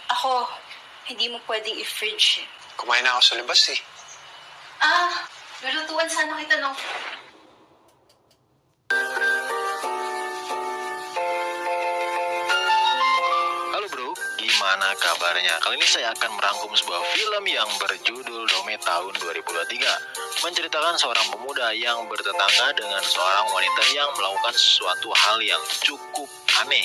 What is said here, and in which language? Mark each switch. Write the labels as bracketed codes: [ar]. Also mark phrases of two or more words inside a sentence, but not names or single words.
[tl] to. Hindi mo pwedeng i-fridge. Kumain na ako sa labas eh. Lulutuan sana kita ng... [id] Halo bro, gimana kabarnya? Kali ini saya akan merangkum sebuah film yang berjudul Dome tahun 2023. Menceritakan seorang pemuda yang bertetangga dengan seorang wanita yang melakukan sesuatu hal yang cukup aneh.